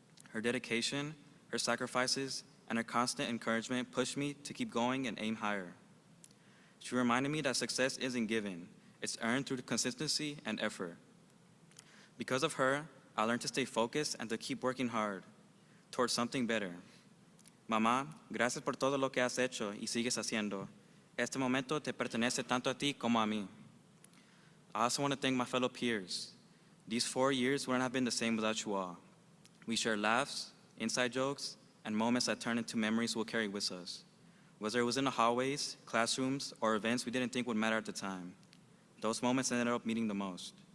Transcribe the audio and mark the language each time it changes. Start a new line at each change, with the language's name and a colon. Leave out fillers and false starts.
English: Her dedication, her sacrifices, and her constant encouragement pushed me to keep going and aim higher. She reminded me that success isn't given, it's earned through consistency and effort. Because of her, I learned to stay focused and to keep working hard towards something better.
Spanish: Mamá, gracias por todo lo que has hecho y sigues haciendo. Este momento te pertenece tanto a ti como a mí.
English: I also want to thank my fellow peers. These 4 years wouldn't have been the same without you all. We shared laughs, inside jokes, and moments that turned into memories we'll carry with us. Whether it was in the hallways, classrooms, or events we didn't think would matter at the time, those moments ended up meaning the most.